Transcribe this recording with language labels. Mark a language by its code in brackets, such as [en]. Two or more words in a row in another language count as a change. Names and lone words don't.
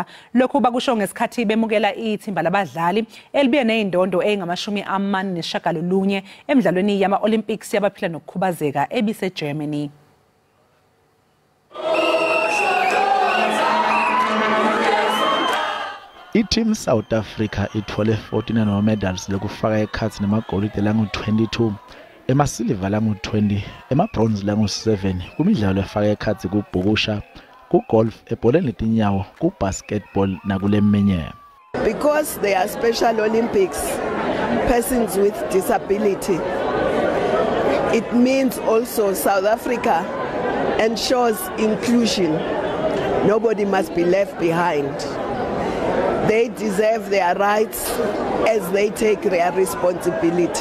[ss] Lokhu bakusho ngesikhathi bemukela ithimba labadlali elibuye nezindondo ezingama49 emidlalweni yama-Olympics yabaphila nokukhubazeka ebiseGermany. I-Team South Africa ithole 14 ama-medals lokufaka ekhathi namagolide langu-22, emasiliva langu-20, emabronze langu-7 kumidlalo efaka ekhathi kubhukusha, kugolf, ebholeni letinyawo, kubasketball nakuleminye. [en] Because they are Special Olympics, persons with disability, it means also South Africa ensures inclusion. Nobody must be left behind. They deserve their rights as they take their responsibility.